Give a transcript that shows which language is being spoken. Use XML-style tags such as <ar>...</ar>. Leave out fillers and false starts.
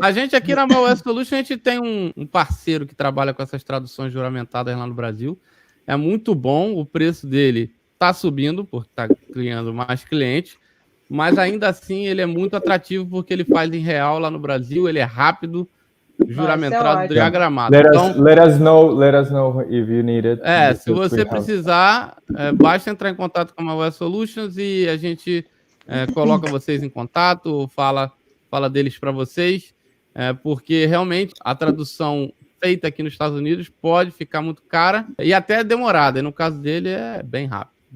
<pt>A gente aqui na MyWest Solution, a gente tem um parceiro que trabalha com essas traduções juramentadas lá no Brasil. É muito bom, o preço dele está subindo, porque está criando mais clientes, mas ainda assim ele é muito atrativo porque ele faz em real lá no Brasil, ele é rápido, juramentado, diagramado.</pt> <en>Let us know if you need it.</en> <pt>Se você precisar, basta entrar em contato com a MyWest Solutions e a gente coloca vocês em contato, fala deles para vocês, porque realmente a tradução feita aqui nos Estados Unidos pode ficar muito cara e até demorada, e no caso dele é bem rápido.</pt>